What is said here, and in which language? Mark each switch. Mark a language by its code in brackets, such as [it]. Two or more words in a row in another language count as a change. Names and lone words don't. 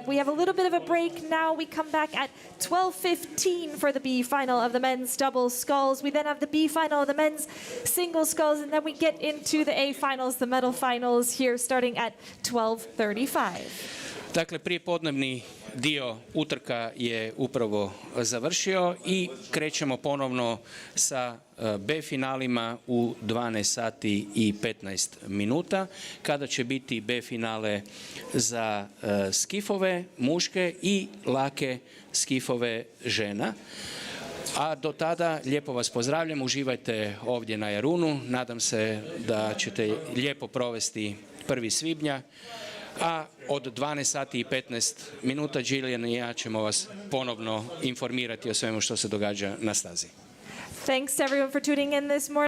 [en] We have a little bit of a break now. We come back at 12:15 for the B final of the men's double sculls. We then have the B final of the men's single sculls, and then we get into the A finals, the medal finals here starting at 12:35. [hr] Dakle, prijepodnevni dio utrka je upravo završio i krećemo ponovno sa B finalima u 12 sati i 15 minuta, kada će biti B finale za skifove muške i lake skifove žena. A do tada lijepo vas pozdravljam, uživajte ovdje na Jarunu, nadam se da ćete lijepo provesti 1. svibnja. A od 12 sati i 15 minuta Gillian i ja ćemo vas ponovno informirati o svemu što se događa na stazi. [en] Thanks to everyone for tuning in this morning.